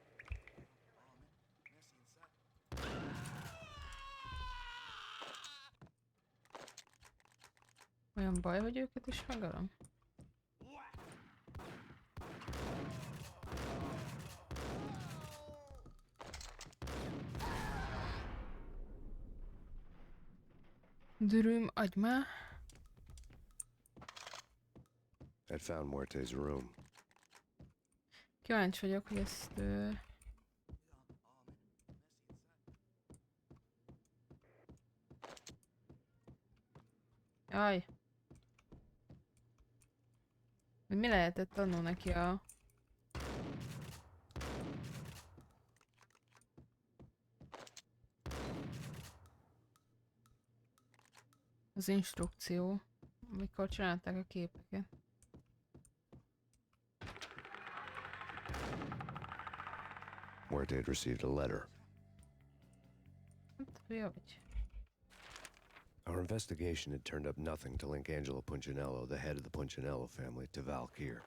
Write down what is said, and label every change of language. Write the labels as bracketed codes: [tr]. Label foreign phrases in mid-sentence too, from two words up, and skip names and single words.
[hu] Olyan baj, hogy őket is megölöm? Dürüm, adj már! [en] I'd found Muerte's room. [hu] Kíváncsi vagyok, hogy ezt... Jaj! Mi lehetett annó neki a... az instrukció, amikor csinálták a képeket. [en] Muerte had received a letter. Our investigation had turned up nothing to link Angelo Punchinello, the head of the Punchinello family, to Valkyr.